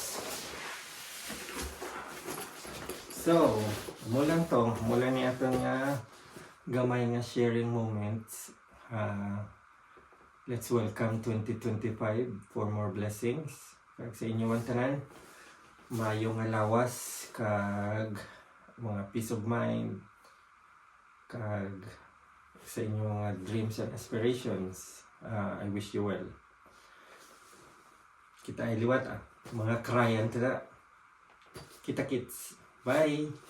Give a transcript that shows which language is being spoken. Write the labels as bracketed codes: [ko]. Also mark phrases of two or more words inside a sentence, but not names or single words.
[hil] So, mula ni atong nga gamay nga [en] sharing moments. Let's welcome 2025 for more blessings. [hil] Kag sa inyo man tanan, maayong nga lawas kag mga [en] peace of mind [hil] kag sa inyo mga [en] dreams and aspirations. I wish you well. [hil] Kita ay liwat mga krayan tada. Kita kits. Bye!